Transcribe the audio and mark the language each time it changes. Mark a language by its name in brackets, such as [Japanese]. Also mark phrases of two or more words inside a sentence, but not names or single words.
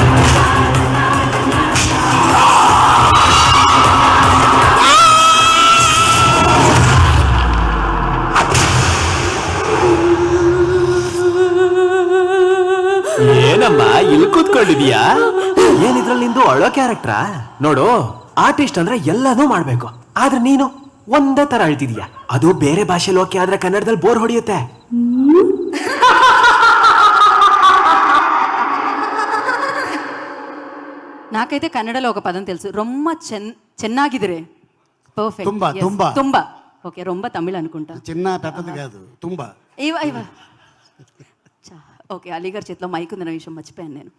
[Kannada] ಏನಮ್ಮ ಇಲ್ಲಿ ಕೂತ್ಕೊಂಡಿದ್ಯಾ? ಏನಿದ್ರಲ್ಲಿ ನಿಂದು ಅಳೋ ಕ್ಯಾರೆಕ್ಟ್ರಾ? ನೋಡು, ಆರ್ಟಿಸ್ಟ್ ಅಂದ್ರೆ ಎಲ್ಲನೂ ಮಾಡ್ಬೇಕು, ಆದ್ರೆ ನೀನು ಒಂದೇ ತರ ಅಳ್ತಿದ್ಯಾ. ಅದು ಬೇರೆ ಭಾಷೆಲಿ ಓಕೆ, ಆದ್ರೆ ಕನ್ನಡದಲ್ಲಿ ಬೋರ್ ಹೊಡಿಯುತ್ತೆ. [Telugu] నాకైతే కన్నడలో ఒక పదం తెలుసు, [Kannada] ರೊಮ್ಮ ಚೆನ್ನಾಗಿದಿರೆ. [Telugu] పర్ఫెక్ట్. తుంబా, తుంబా. తుంబా. ఓకే, రొంబ తమిళ్ అనుకుంటా. చిన్న పెద్దది కాదు, తుంబా. ఓకే, అలీగారు చేతిలో మైక్ ఉందన్న విషయం మర్చిపోయాను నేను.